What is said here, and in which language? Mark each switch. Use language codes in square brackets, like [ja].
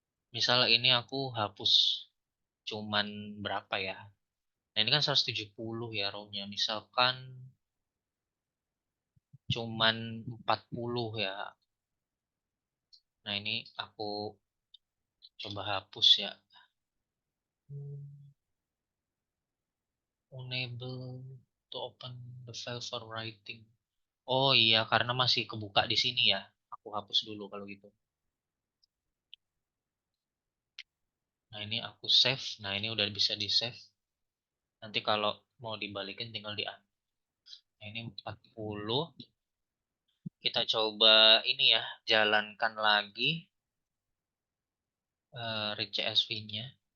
[id] Misal ini aku hapus cuman berapa ya? Nah, ini kan 170 ya row-nya. Misalkan cuman 40 ya. Nah, ini aku coba hapus ya. [en] Unable to open the file for writing. [id] Oh iya, karena masih kebuka di sini ya. Aku hapus dulu kalau gitu. Nah, ini aku save. Nah, ini udah bisa di-save. Nanti kalau mau dibalikin tinggal di Nah, ini 40. Kita coba ini ya, jalankan lagi read CSV-nya.